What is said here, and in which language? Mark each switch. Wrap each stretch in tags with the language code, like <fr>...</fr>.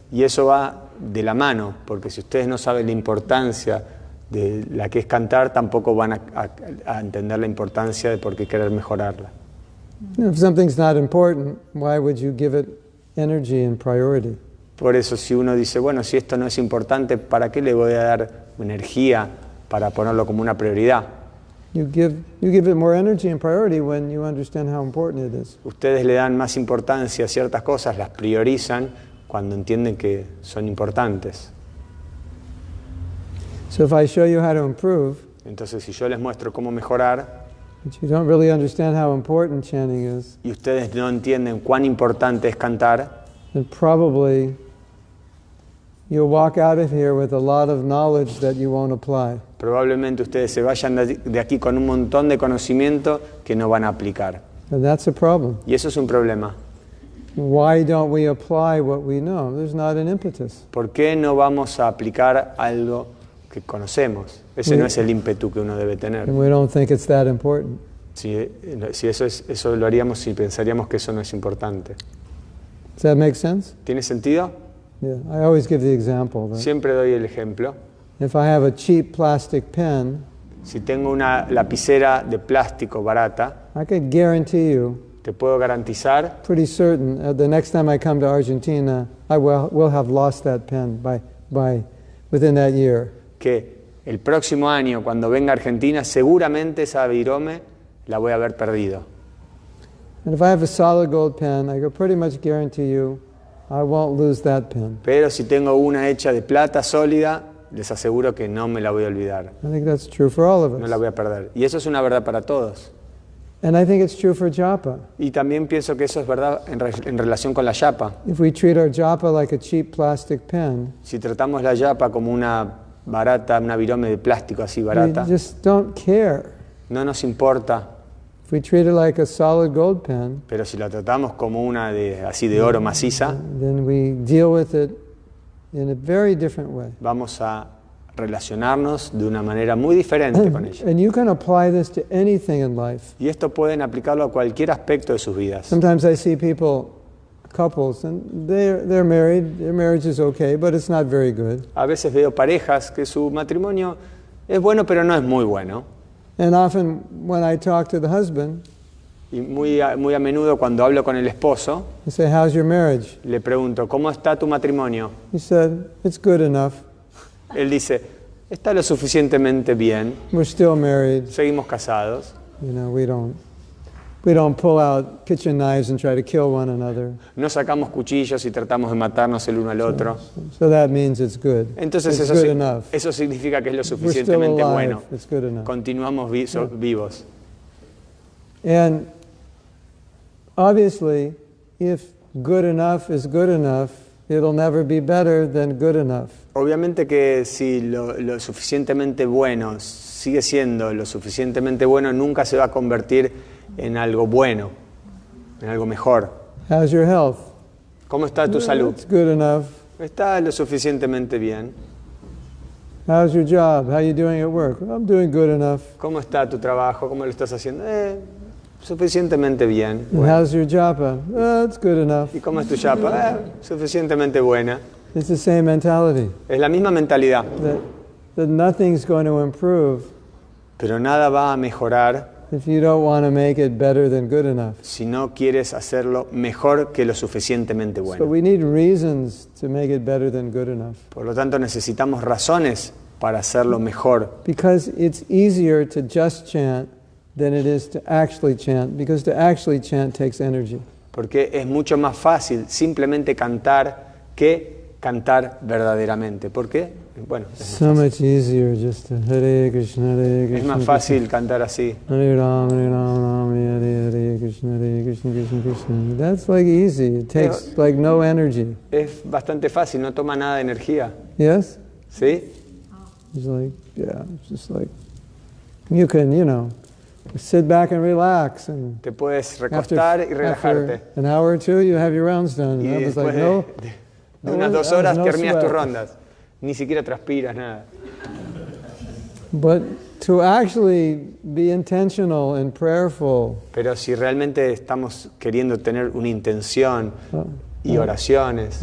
<es>Y eso va de la mano, porque si ustedes no saben la importancia de la que es cantar, tampoco van a entender la importancia de por qué querer mejorarla.</es> <en>If something's not important, why would you give it energy and priority?</en> <es>Por eso si uno dice, bueno, si esto no es importante, ¿para qué le voy a dar energía para ponerlo como una prioridad?</es> <en>You give it more energy and priority when you understand how important it is.</en> <es>Ustedes le dan más importancia a ciertas cosas, las priorizan cuando entienden que son importantes.</es> <en>So if I show you how to improve,</en> <es>Entonces, si yo les muestro cómo mejorar</es> <en>but you don't really understand how important chanting is,</en> <es>y ustedes no entienden cuán importante es cantar,</es> <en>then probably you'll walk out of here with a lot of knowledge that you won't apply.</en> <es>probablemente ustedes se vayan de aquí con un montón de conocimiento que no van a aplicar.</es> <en>And that's a problem.</en> <es>Y eso es un problema.</es> <en>Why don't we apply what we know? There's not an impetus.</en> <es>¿Por qué no vamos a aplicar algo que conocemos? Ese no es el ímpetu que uno debe tener.</es> <en>And we don't think it's that important.</en> <es>Si eso lo haríamos si pensaríamos que eso no es importante.</es> <en>Does that make sense?</en> <es>¿Tiene sentido?</es> <en>Yeah, I always give the example that</en> <es>Siempre doy el ejemplo.</es> <en>if I have a cheap plastic pen,</en> <es>Si tengo una lapicera de plástico barata,</es> <en>I could guarantee you,</en> <es>te puedo garantizar</es> <en>pretty certain, the next time I come to Argentina, I will have lost that pen within that year.</en> <es>que el próximo año, cuando venga a Argentina, seguramente esa virome la voy a haber perdido.</es> <en>And if I have a solid gold pen, I could pretty much guarantee you I won't lose that pen.</en> <es>Pero si tengo una hecha de plata sólida, les aseguro que no me la voy a olvidar,</es> <en>I think that's true for all of</en> <es>no la</es> <en>us.</en> <es>voy a perder. Y eso es una verdad para todos.</es> <en>And I think it's true for japa.</en> <es>Y también pienso que eso es verdad en relación con la yapa.</es> <en>If we treat our japa like a cheap plastic pen,</en> <es>Si tratamos la yapa como una virome de plástico así</es> <en>we</en> <es>barata,</es> <en>just don't care.</en> <es>no nos importa.</es> <en>If we treat it like a solid gold pen,</en> <es>Pero si la tratamos como una así de oro maciza,</es> <en>then we deal with it in a very different way.</en> <es>vamos a relacionarnos de una manera muy diferente con ella.</es> <en>And you can apply this to anything in life.</en> <es>Y esto pueden aplicarlo a cualquier aspecto de sus vidas.</es> <en>Sometimes I see couples, and they're married, their marriage is okay, but it's not very good.</en> <es>A veces veo parejas que su matrimonio es bueno, pero no es muy bueno.</es> <en>And often when I talk to the husband,</en> <es>Y muy a menudo cuando hablo con el esposo,</es> <en>I say, how's your marriage?</en> <es>le pregunto, ¿cómo está tu matrimonio?</es> <en>He said, it's good enough.</en> <es>Él dice, está lo suficientemente bien,</es> <en>We're still married.</en> <es>seguimos casados.</es> <en>You know, we don't pull out kitchen knives and try to kill one another.</en> <es>No sacamos cuchillos y tratamos de matarnos el uno al otro.</es> <en>So that means it's good.</en> <es>Entonces</es> <en>It's</en> <es>eso,</es> <en>good enough.</en> <es>eso significa que es lo</es> <en>We're still</en> <es>suficientemente</es> <en>alive.</en> <es>bueno.</es> <en>It's good enough.</en> <es>Continuamos vivos.</es> <en>And obviously, if good enough is good enough, it'll never be better than good enough.</en> <es>Obviamente que si lo suficientemente bueno sigue siendo lo suficientemente bueno, nunca se va a convertir en algo bueno, en algo mejor.</es> <en>How's your health?</en> <es>¿Cómo está tu salud?</es> <en>It's good enough.</en> <es>Está lo suficientemente bien.</es> <en>How's your job? How you doing at work? I'm doing good enough.</en> <es>¿Cómo está tu trabajo? ¿Cómo lo estás haciendo? Suficientemente bien.</es> <en>And</en> <es>Bueno.</es> <en>how's your japa? It's good enough.</en> <es>¿Y cómo es tu yapa? Suficientemente buena.</es> <en>It's the same mentality</en> <es>Es la misma mentalidad,</es> <en>that nothing's going to improve</en> <es>pero nada va a mejorar</es> <en>if you don't want to make it better than good enough.</en> <es>si no quieres hacerlo mejor que lo suficientemente</es> <en>So</en> <es>bueno.</es> <en>we need reasons to make it better than good enough.</en> <es>Por lo tanto, necesitamos razones para hacerlo mejor.</es> <en>Because it's easier to just chant than it is to actually chant, because to actually chant takes energy.</en> <es>Porque es mucho más fácil simplemente cantar que cantar verdaderamente. ¿Por qué? Bueno,</es> <en>So much easier just to Hare Krishna, Hare</en> <es>es</es> <en>Krishna.</en> <es>más fácil cantar así.</es> <sa>Hare Ram, Hare Hare Krishna, Krishna Krishna.</sa> <en>That's like easy. It takes like no energy.</en> <es>Es bastante fácil, no toma nada de energía.</es> <en>Yes?</en> <es>¿Sí?</es> <en>It's like, yeah, it's just like, you can, sit back and relax. And</en> <es>Te puedes recostar y relajarte.</es> <en>after an hour or two, you have your rounds done.</en> <es>Y</es> <en>And I was</en> <es>después</es> <en>like, no.</en> <es>de unas 2</es> <en>that was</en> <es>horas</es> <en>no</en> <es>terminas tus</es> <en>sweat.</en> <es>rondas. Ni siquiera transpiras, nada.</es> <en>But to actually be intentional and prayerful,</en> <es>Pero si realmente estamos queriendo tener una intención y oraciones</es>